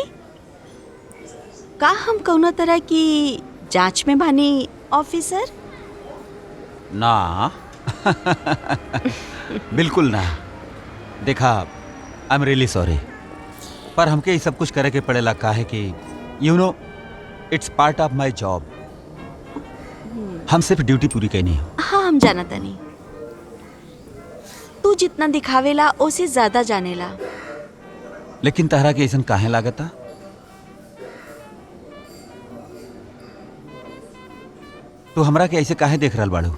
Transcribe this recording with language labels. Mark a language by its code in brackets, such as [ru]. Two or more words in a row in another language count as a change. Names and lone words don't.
[bho] का हम कौनो तरह की जांच में बानी ऑफिसर? ना बिल्कुल ना। देखा, [en] I am really sorry, [bho] पर हमके ये सब कुछ करे के पड़ेला। काहे कि [en] you know it's part of my job. [bho] हम सिर्फ ड्यूटी पूरी करनी है। हाँ, हम जाना तनी। तू जितना दिखावेला उसे ज्यादा जानेला। लेकिन तहरा के ऐसा काहे लागता? तू हमरा के ऐसे काहे देख रहल बाड़ू?